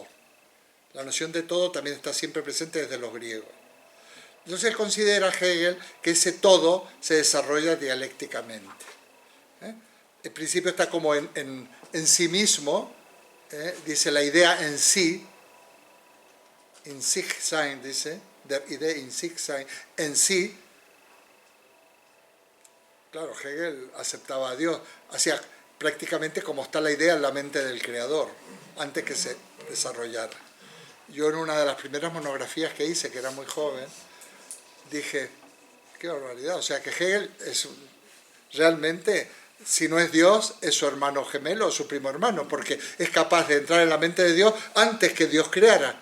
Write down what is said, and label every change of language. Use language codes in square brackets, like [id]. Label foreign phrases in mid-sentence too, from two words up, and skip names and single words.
[es] La noción de todo también está siempre presente desde los griegos. Entonces él considera, Hegel, que ese todo se desarrolla dialécticamente. El principio está como en sí mismo, dice la idea en sí, [de] in sich sein, dice, der Idee in sich sein, [es] en sí. Claro, Hegel aceptaba a Dios, hacía prácticamente como está la idea en la mente del creador, antes que se desarrollara. Yo en una de las primeras monografías que hice, que era muy joven, dije, qué barbaridad, o sea que Hegel es realmente, si no es Dios, es su hermano gemelo o su primo hermano, porque es capaz de entrar en la mente de Dios antes que Dios creara.